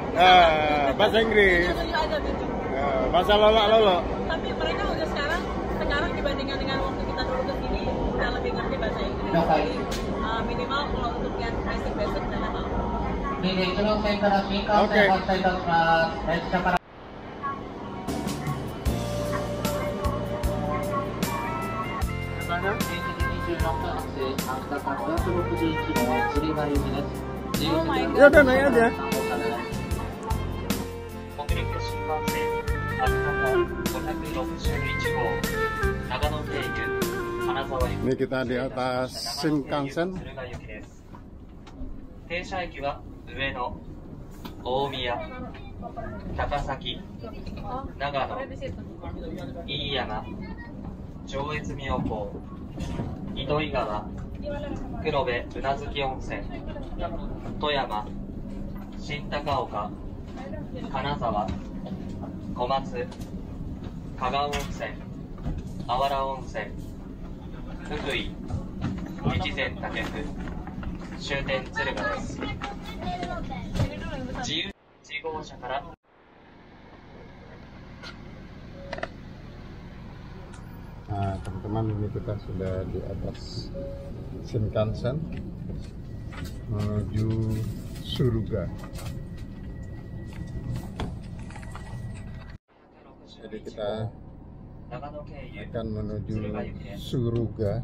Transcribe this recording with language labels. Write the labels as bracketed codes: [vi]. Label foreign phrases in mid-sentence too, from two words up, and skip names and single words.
[id] bahasa Inggris. Tunjuk aja tunjuk. Bahasa lolo. Tapi mereka udah sekarang dibandingkan dengan waktu kita dulu ke sini udah lebih ngerti bahasa Inggris. Jadi minimal kalau untuk yang basic udah tahu. Oke. [en] Oh my god. [id] Ya udah naik aja. Ini kita di atas Shinkansen. [ja] 停車駅は上野、大宮、高崎、長野、飯山、上越妙高、糸魚川、黒部宇奈月温泉、富山、新高岡、金沢、小松、加賀温泉、あわら温泉、福井、越前武生、終点敦賀です。自由1号車から。 [id] Nah, teman-teman, ini kita sudah di atas Shinkansen menuju Suruga. Jadi kita akan menuju Suruga.